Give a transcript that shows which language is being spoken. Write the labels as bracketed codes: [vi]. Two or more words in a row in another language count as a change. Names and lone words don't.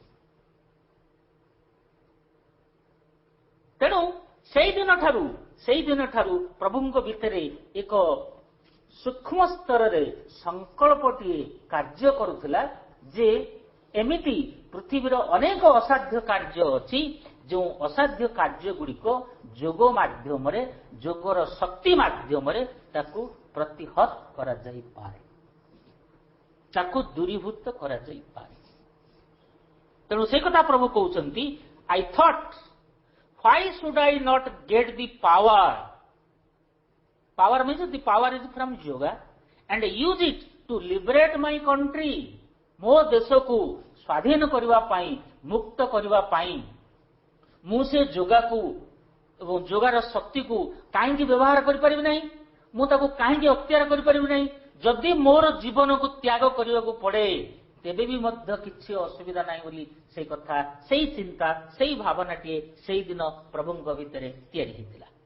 [or] ତେଣୁ ସେଇଦିନ ଠାରୁ ପ୍ରଭୁଙ୍କ ଭିତରେ ଏକ ସୂକ୍ଷ୍ମ ସ୍ତରରେ ସଂକଳ୍ପଟିଏ କାର୍ଯ୍ୟ କରୁଥିଲା ଯେ ଏମିତି ପୃଥିବୀର ଅନେକ ଅସାଧ୍ୟ କାର୍ଯ୍ୟ ଅଛି, ଯେଉଁ ଅସାଧ୍ୟ କାର୍ଯ୍ୟଗୁଡ଼ିକ ଯୋଗ ମାଧ୍ୟମରେ, ଯୋଗର ଶକ୍ତି ମାଧ୍ୟମରେ ତାକୁ ପ୍ରତିହତ କରାଯାଇପାରେ, ତାକୁ ଦୂରୀଭୂତ କରାଯାଇପାରେ। ତେଣୁ ସେ କଥା ପ୍ରଭୁ କହୁଛନ୍ତି, [en] I thought, why should I not get the power? Power means the power is from yoga and use it to liberate my country. [or] ମୋ ଦେଶକୁ ସ୍ୱାଧୀନ କରିବା ପାଇଁ, ମୁକ୍ତ କରିବା ପାଇଁ ମୁଁ ସେ ଯୋଗାକୁ ଏବଂ ଯୋଗାର ଶକ୍ତିକୁ କାହିଁକି ବ୍ୟବହାର କରିପାରିବି ନାହିଁ? ମୁଁ ତାକୁ କାହିଁକି ଅକ୍ତିଆର କରିପାରିବି ନାହିଁ? ଯଦି ମୋର ଜୀବନକୁ ତ୍ୟାଗ କରିବାକୁ ପଡ଼େ, ତେବେ ବି ମଧ୍ୟ କିଛି ଅସୁବିଧା ନାହିଁ ବୋଲି ସେଇ କଥା, ସେଇ ଚିନ୍ତା, ସେଇ ଭାବନାଟିଏ ସେଇଦିନ ପ୍ରଭୁଙ୍କ ଭିତରେ ତିଆରି ହୋଇଥିଲା।